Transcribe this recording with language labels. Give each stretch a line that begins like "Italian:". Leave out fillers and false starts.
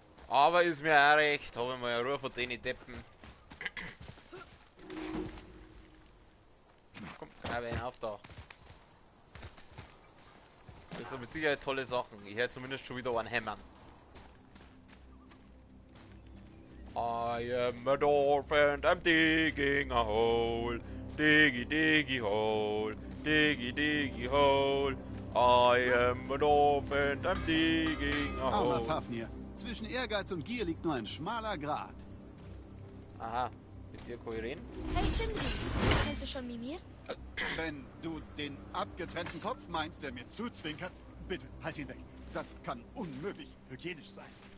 German: Aber ist mir auch recht. Habe ich mal eine Ruhe von denen Deppen. Komm, greif einen auf da. Das sind mit Sicherheit tolle Sachen. Ich höre zumindest schon wieder einen Hämmern.
English: I am a dwarf and I'm digging a hole. Diggy diggy hole. Diggy diggy hole. I am a dwarf and I'm digging a
German: Armer
English: hole.
German: Fafnir. Zwischen Ehrgeiz und Gier liegt nur ein schmaler Grat. Aha, mit dir kann ich reden? Hey Sindri, kennst du schon Mimir? Wenn du den abgetrennten Kopf meinst, der mir zuzwinkert, bitte halt ihn weg. Das kann unmöglich hygienisch sein.